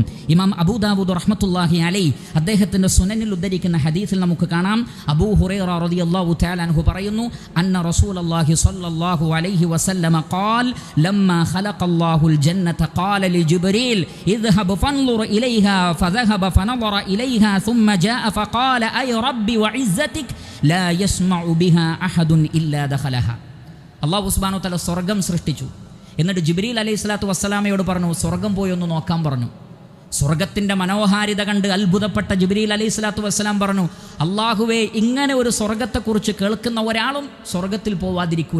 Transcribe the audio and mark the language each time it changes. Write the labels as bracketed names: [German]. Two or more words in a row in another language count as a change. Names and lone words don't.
[Arabic] إمام أبو داود رحمة الله عليه [Malayalam] അദ്ദേഹത്തിൻ്റെ സുനനിൽ ഉദ്ധരിക്കുന്ന ഹദീസിൽ നമുക്ക് കാണാം, [Arabic] أبو هريرة رضي الله تعالى عنه പറയുന്നു, أن رسول الله صلى الله عليه وسلم قال لما خلق الله الجنة قال لجبريل اذهب فانظر إليها فذهب فنظر إليها ثم جاء فقال أي ربي وعزتك لا يسمع بها أحد إلا دخلها. الله سبحانه وتعالى [Malayalam] സ്വർഗ്ഗം സൃഷ്ടിച്ചു. എന്നിട്ട് ജിബ്രീൽ [Arabic] عليه الصلاة والسلام [Malayalam] പറഞ്ഞു, സ്വർഗ്ഗം പോയി ഒന്ന് നോക്കാൻ പറഞ്ഞു. സ്വർഗത്തിൻ്റെ മനോഹാരിത കണ്ട് അത്ഭുതപ്പെട്ട ജിബ്രീൽ [Arabic] عليه الصلاة والسلام [Malayalam] പറഞ്ഞു, അള്ളാഹുവേ, ഇങ്ങനെ ഒരു സ്വർഗത്തെക്കുറിച്ച് കേൾക്കുന്ന ഒരാളും സ്വർഗത്തിൽ പോവാതിരിക്കൂല.